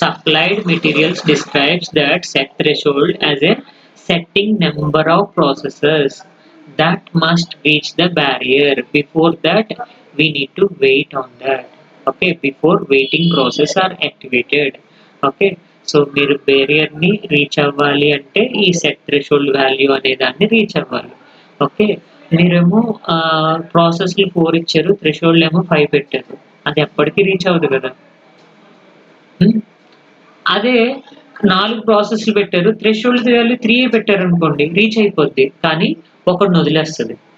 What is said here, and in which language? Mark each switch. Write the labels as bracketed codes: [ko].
[en] Supplied materials describes that set threshold as a setting number of processes that must reach the barrier. Before that we need to wait on that. Okay. Before waiting process are activated. Okay. [te] So మీరు బ్యారియర్ని reach అవ్వాలి అంటే ఈ set threshold value అనే దాన్ని reach అవ్వాలి. Okay. మీరేమో ప్రాసెస్లు 4 ఇచ్చారు, థ్రెషోల్డ్ ఏమో 5 పెట్టారు, అది ఎప్పటికీ రీచ్ అవ్వదు కదా. అదే 4 ప్రాసెస్లు పెట్టారు, థ్రెషోల్డ్ వాల్యూ 3 పెట్టారు అనుకోండి, రీచ్ అయిపోద్ది, కానీ ఒకడిని వదిలేస్తుంది.